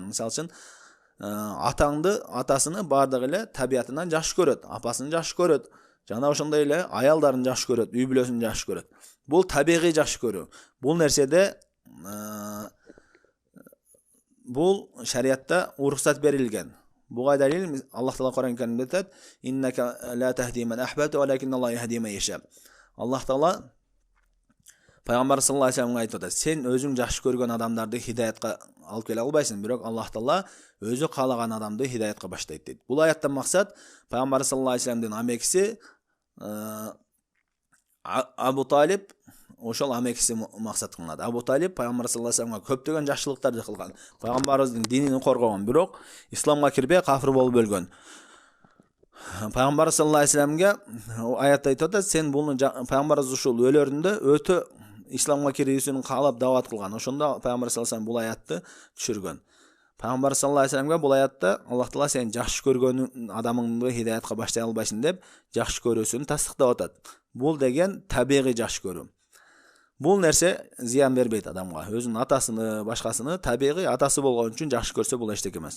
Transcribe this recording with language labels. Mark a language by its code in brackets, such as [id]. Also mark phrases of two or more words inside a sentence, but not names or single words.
[ky] Мисалы үчүн атаңды, атасыны бардыгы эле табиятынан жакшы көрөт, апасын жакшы көрөт, жана ошондой эле аялдарын жакшы көрөт, үй бүлөсүн жакшы көрөт. Бул табигый жакшы көрүү. Бул нерседе бул шариятта уруксат берилген. Буга далил Аллах Таала Кур'ан Каримде айтат: [ar] "إنك لا تهدي من أحببت، ولكن الله يهدي من يشاء." [ky] Аллах Таала Пайгамбар [ar] صلى الله عليه وسلم га [ky] айтып атат: "Сен өзүң жакшы көргөн адамдарды хидаятка алып келе албайсың, бирок Аллах Таала өзү каалаган адамды хидаятка баштайт" дейт. Бул аяттан максат Пайгамбар [ar] صلى الله عليه وسلم دын [ky] амекиси Абу Талиб, ошол амекиси максат кылынат. Абу Талиб Пайгамбар [ar] صلى الله عليه وسلم га [ky] көптөгөн жакшылыктарды кылган, пайгамбарыбыздын динин коргогон, бирок исламга кирбей кафир болуп өлгөн. Пайгамбар [ar] صلى الله عليه وسلم га [ky] аятта айтып атат: "Сен буну пайгамбарыбыз ушул өлөрүндө өтө исламга кирүүсүн каалап дават кылган." Ошондо Пайгамбар [ar] صلى الله عليه وسلم [ky] бул аятты түшүргөн. Пайгамбар [ar] صلى الله عليه وسلم га [ky] бул аятта Аллах Таала сен жакшы көргөн адамыңды хидаятка баштай албайсың деп жакшы көрүүсүн тастыктап атат. Бул деген табигый жакшы көрүү. Бул нерсе зыян бербейт адамга. Өзүнүн атасыны, башкасыны табигый атасы болгон үчүн жакшы көрсө бул эчтеке эмес.